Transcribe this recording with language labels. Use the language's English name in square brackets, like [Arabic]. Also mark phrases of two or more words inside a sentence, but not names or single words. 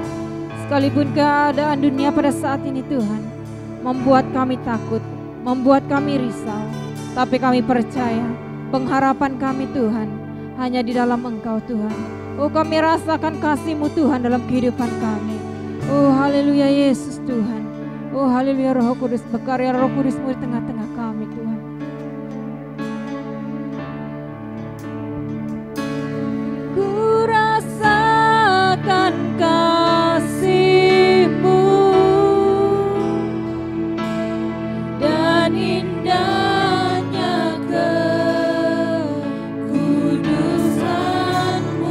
[Indonesian] Sekalipun keadaan dunia pada saat ini Tuhan membuat kami takut, membuat kami risau, tapi kami percaya pengharapan kami Tuhan hanya di dalam Engkau Tuhan. Oh, kami rasakan kasih-Mu Tuhan dalam kehidupan kami. Oh, haleluya Yesus Tuhan. Oh, haleluya Roh Kudus, berkarya Roh Kudus-Mu di tengah-tengah kami Tuhan. Ku rasakan kasih-Mu dan indahnya kekudusan-Mu.